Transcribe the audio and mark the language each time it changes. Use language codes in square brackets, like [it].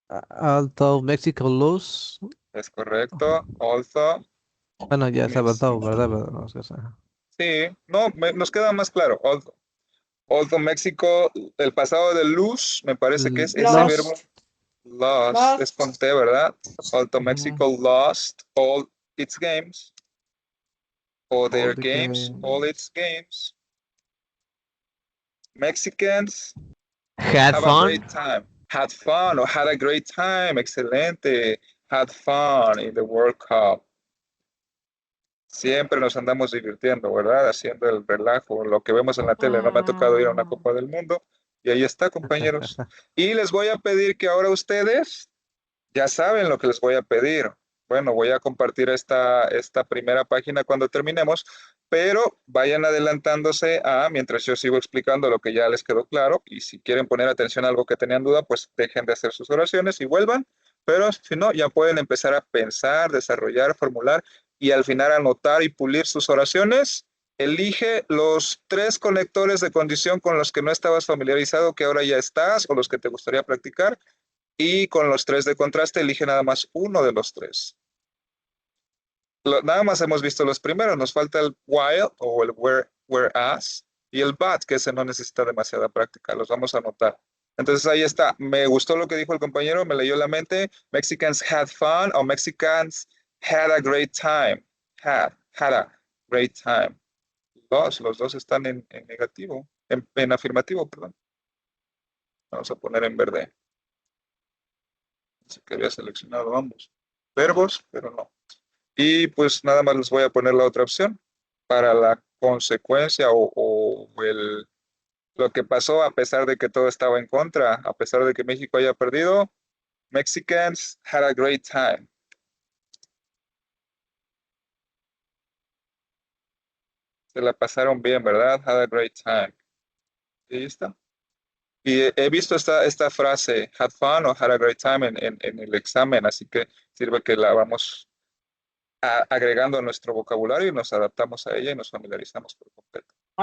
[en] Although Mexico lose. [es] Es correcto. Also. Bueno, ya se ha verdad, ¿verdad? No, sí, no, nos queda más claro. [en] Although México, [es] el pasado de lose, me parece que es ese verbo. Lost, es con T, ¿verdad? [en] Although Mexico lost all its games. All their games, all its games. Mexicans had have fun. a great time. Had fun or had a great time. [es] Excelente. [en] Had fun in the World Cup. [es] Siempre nos andamos divirtiendo, ¿verdad? Haciendo el relajo, lo que vemos en la tele. No me ha tocado ir a una Copa del Mundo. Y ahí está, compañeros. Y les voy a pedir que ahora ustedes ya saben lo que les voy a pedir. Bueno, voy a compartir esta primera página cuando terminemos, pero vayan adelantándose mientras yo sigo explicando lo que ya les quedó claro, y si quieren poner atención a algo que tenían duda, pues dejen de hacer sus oraciones y vuelvan, pero si no, ya pueden empezar a pensar, desarrollar, formular, y al final anotar y pulir sus oraciones. Elige los 3 conectores de condición con los que no estabas familiarizado, que ahora ya estás, o los que te gustaría practicar, y con los 3 de contraste, elige nada más uno de los 3. Nada más hemos visto los primeros, nos falta el while o el whereas y el but, que ese no necesita demasiada práctica, los vamos a anotar. Entonces ahí está, me gustó lo que dijo el compañero, me leyó la mente. [en] Mexicans had fun o Mexicans had a great time. Had a great time. [es] Los dos están en negativo, en afirmativo, perdón. Vamos a poner en verde. Así que había seleccionado ambos verbos, pero no. Y pues nada más les voy a poner la otra opción para la consecuencia o lo que pasó a pesar de que todo estaba en contra, a pesar de que México haya perdido. [en] Mexicans had a great time. [es] Se la pasaron bien, ¿verdad? [en] Had a great time. [es] Y ahí está. Y he visto esta frase, [en] had fun o had a great time [es] en el examen, así que sirve que la vamos agregando a nuestro vocabulario y nos adaptamos a ella y nos familiarizamos por completo.